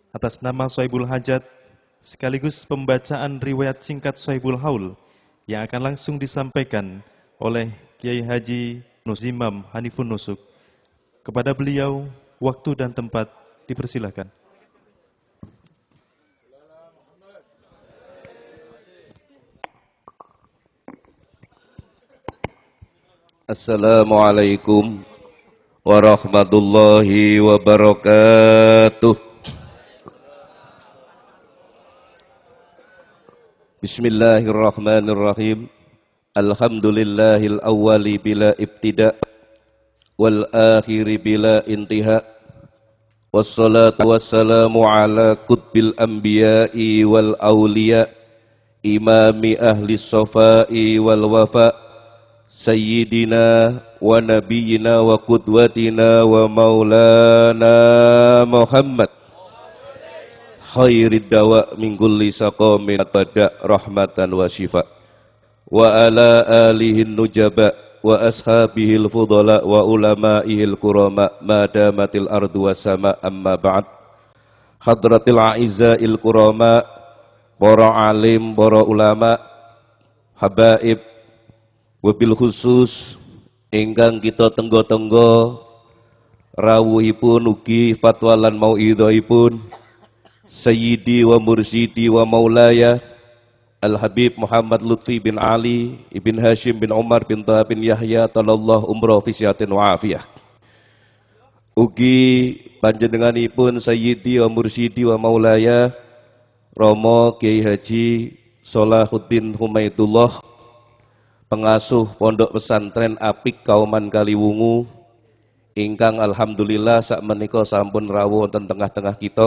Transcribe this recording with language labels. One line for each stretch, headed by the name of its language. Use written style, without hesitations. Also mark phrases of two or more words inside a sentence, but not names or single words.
Indonesian: atas nama Sohibul Hajat sekaligus pembacaan riwayat singkat Sohibul Haul yang akan langsung disampaikan oleh Kiai Haji Nuzimam Hanifun Nusuk. Kepada beliau, waktu dan tempat dipersilahkan.
Arabic: السلام عليكم ورحمة الله وبركاته. بسم الله الرحمن الرحيم. الحمد لله الأول بلا ابتداء والآخر بلا انتهاء. والصلاة والسلام على قطب الأنبياء والأولياء إمام أهل الصفاء وال وفا سيدنا ونبينا وقدوتنا ومولانا محمد خير الدوا من كل سقم تدا رحمة وشفا وعلى آله النجبا وأصحابه الفضلا وعلمائه الكرما ما دامت الأرض والسما أما بعد. حضرة الأعزاء الكرماء,
Javanese: para alim, para ulama, habaib,
Arabic: وبالخصوص
Javanese: ingkang kita tenggo-tenggo rawuhipun ugi fatwa lan mauidhaipun
Arabic: سيدي ومرشدي ومولاي
Javanese: Al-Habib Muhammad Lutfi bin Ali ibn Hashim bin Umar bin Taha bin Yahya
Arabic: طال الله عمره في صحة وعافية.
Javanese: Ugi panjenenganipun
Arabic: سيدي ومرشدي ومولاي
Javanese: Romo Kiai Haji Sholahuddin Humaidullah, pengasuh Pondok Pesantren Apik Kauman Kaliwungu, ingkang alhamdulillah sakmenika sampun rawuh wonten tengah-tengah kita.